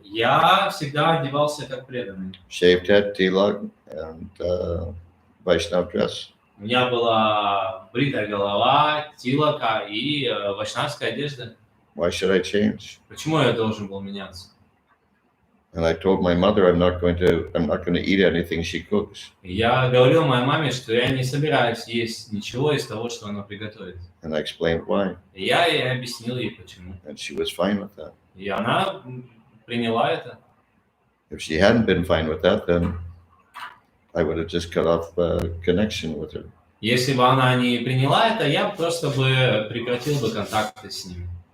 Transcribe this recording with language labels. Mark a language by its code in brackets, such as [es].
[ru] Я всегда одевался как преданный. [en] Shaved head, tilak, and Vaishnav dress. [ru] У меня была бритая голова, тилака и вайшнавская одежда. [en] Why should I change? [ru] Почему я должен был меняться? [en] And I told my mother I'm not going to eat anything she cooks. [ru] Я говорил моей маме, что я не собираюсь есть ничего из того, что она приготовит. [en] And I explained why. [ru] И я ей объяснил ей почему. [en] And she was fine with that. [ru] И она приняла это. [en] If she hadn't been fine with that, then I would have just cut off connection with her. [ru] Если бы она не приняла это, я просто бы прекратил бы контакты с ними.